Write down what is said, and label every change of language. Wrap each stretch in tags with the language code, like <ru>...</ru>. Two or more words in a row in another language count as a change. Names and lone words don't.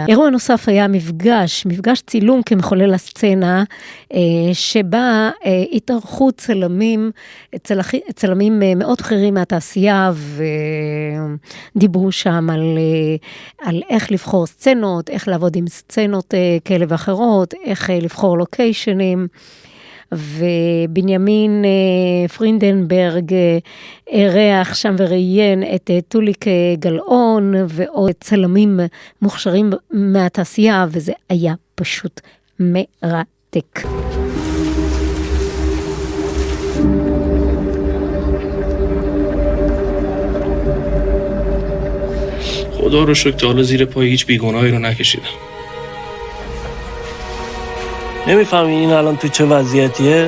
<he>אירוע נוסף היה מפגש צילום כמחולל הסצנה, שבה התארחו צלמים מאוד בכירים מהתעשייה, ודיברו שם על איך לבחור סצנות, איך לעבוד עם סצנות כאלה ואחרות, איך לבחור לוקיישנים. ובנימין פרינדנברג אירח שם וראיין את טוליק גלאון ועוד צלמים מוכשרים מהתעשייה, וזה היה פשוט מרתק.</he> <fa>خدا رو شکر تا حالا زیر پای هیچ بیگناهی رو نکشیدم. نمیفهمی این الان تو چه وضعیتیه؟</fa>